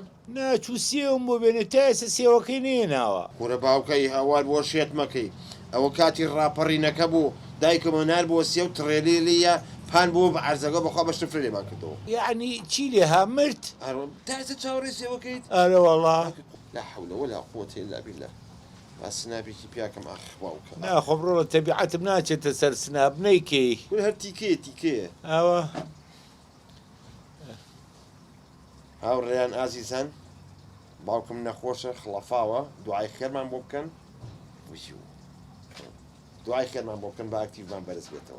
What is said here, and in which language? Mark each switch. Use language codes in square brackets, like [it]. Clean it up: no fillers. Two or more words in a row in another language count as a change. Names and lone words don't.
[ckb] ناچوو سێوم بۆ بێنێ تا ئێستا سێوەکەی نێناوە کوڕە باوکەی هاوار بۆ شێت مەکەی ئەوە کاتی ڕاپەڕینەکە بوو دایکەمە نار بۆ سێ و تڕێلیە پان بۆ بە عەرزەکە بەخوا بە شتفرێ لێمان کردەوە یعنی چی لێ ها مرد تا ئێستا چاوەڕێ سێوەکەیت ئەرە وەڵا [ar] لا حول ولا قوة إلا بالله [ckb] سنابێکی پیاکەم ئاخ باوکە ناخۆم ڕۆڵە تەبیعەتم ناچێتە سەر سناب نەیکەی کول هەر تیکەیە ئەوە هاوڕێیان ئازیزان باوکم نەخۆشە خڵەفاوە دوعای خێرمان بۆ بکەن دوعای خێرمان بۆ بکەن بە ئاکتیڤمان بەرز بێتەوە